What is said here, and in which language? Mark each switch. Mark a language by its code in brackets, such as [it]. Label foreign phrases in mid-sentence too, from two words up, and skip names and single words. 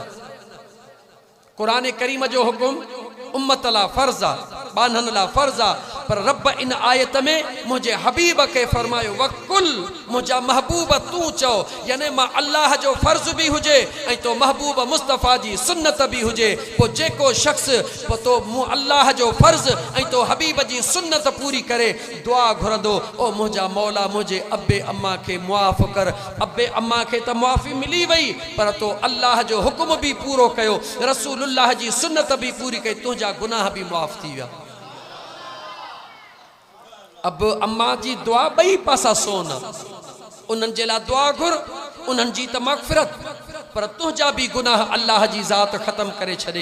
[sd] कुरान करीम जो हुक्म उम्मत ला फर्ज़ आ, बानन ला फर्ज़ आ, पर रब इन आयत में मुझे हबीब के फरमायो वकुल मुझा महबूब तू चो। यानी मां अल्लाह जो फर्ज भी हुजे ऐं तो महबूब मुस्तफ़ा जी सुन्नत भी हुजे, पो जेको शख्स पो तो मु अल्लाह जो फर्ज ऐं तो हबीब जी सुन्नत पूरी करे दुआ घुरंदो, ओ मुझा मौला मुझे अब्बे अम्मा के मुआफ़ कर। अब्बे अम्मा के त मुआफ़ी मिली वई, पर तो अल्लाह जो हुक्म भी पूरो कयो, रसूलुल्लाह जी सुन्नत भी पूरी कई, तुझा गुनाह भी मुआफ़ थी विया। अब अम्मा जी दुआ बई पासा सोन, उन्हनि जे लाइ दुआ घुर, उन्हनि जी त मग़फ़िरत, पर तुंहिंजा भी गुनाह अल्लाह जी ज़ात ख़त्म करे छॾे।